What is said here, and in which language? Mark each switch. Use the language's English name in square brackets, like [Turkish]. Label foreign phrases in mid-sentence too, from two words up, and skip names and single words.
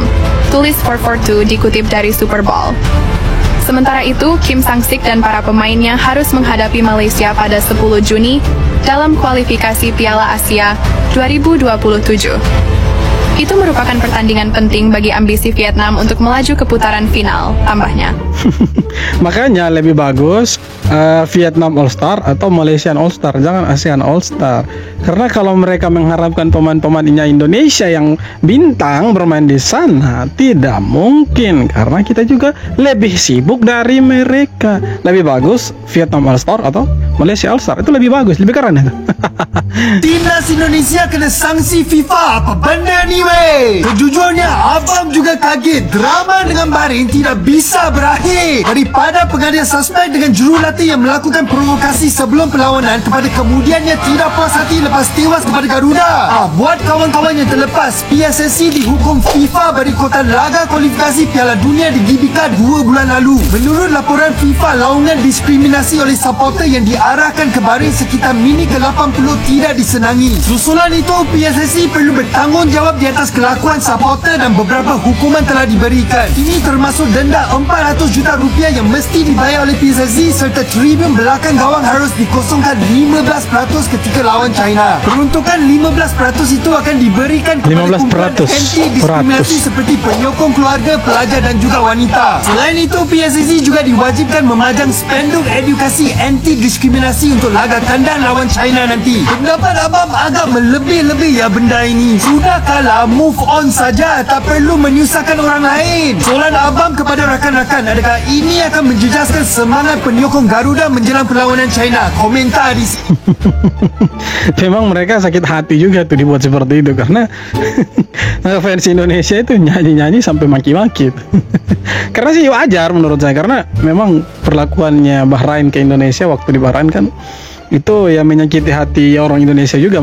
[Indonesian] Tulis 442 dikutip dari Super Bowl. Sementara itu, Kim Sang-sik dan para pemainnya harus menghadapi Malaysia pada 10 Juni dalam kualifikasi Piala Asia 2027. Itu merupakan pertandingan penting bagi ambisi Vietnam untuk melaju ke putaran final, tambahnya. Makanya lebih bagus Vietnam All Star atau Malaysian All Star, jangan ASEAN All Star. Karena kalau mereka mengharapkan pemain-pemainnya Indonesia yang bintang bermain di sana, tidak mungkin, karena kita juga lebih sibuk dari mereka. Lebih bagus Vietnam All Star atau Malaysia All Star, itu lebih bagus, lebih keren itu. [Malay] Timnas Indonesia kena sanksi FIFA. Apa benda ni weh? Sejujurnya abang juga kaget. Drama dengan Bahrain tidak bisa berakhir daripada pengadilan suspek dengan jurulatih yang melakukan provokasi sebelum perlawanan kepada kemudiannya tidak puas hati lepas tewas kepada Garuda. Buat kawan-kawan yang terlepas, PSSC dihukum FIFA berikutan laga kualifikasi Piala Dunia di GBK 2 bulan lalu. Menurut laporan FIFA, laungan diskriminasi oleh supporter yang diarahkan ke Bahrain sekitar minit ke-80 tidak disenangi. Susulan itu, PSSC perlu bertanggungjawab di atas kelakuan supporter dan beberapa hukuman telah diberikan. Ini termasuk denda 400 juta rupiah yang mesti dibayar oleh PSSC serta tribun belakang gawang harus dikosongkan 15% ketika lawan China. Peruntukan 15% itu akan diberikan kepada kumpulan anti-diskriminasi seperti penyokong keluarga, pelajar dan juga wanita. Selain itu, PSSC juga diwajibkan memajang spanduk edukasi anti-diskriminasi untuk laga kandang lawan China nanti. Pendapat abang agak melebih-lebih ya benda ini. Sudah kalah, [English] move on [Malay] saja, tak perlu menyusahkan orang lain. Soalan abang kepada rakan-rakan, adakah ini akan menjejaskan semangat penyokong Garuda menjelang perlawanan China? Komentar di sini. [Indonesian] Memang mereka sakit hati juga tuh dibuat seperti itu, karena fans Indonesia itu nyanyi-nyanyi sampai maki-maki. Karena sih wajar menurut saya, karena memang perlakuannya Bahrain ke Indonesia waktu di Bahrain kan itu ya menyakiti hati orang Indonesia juga.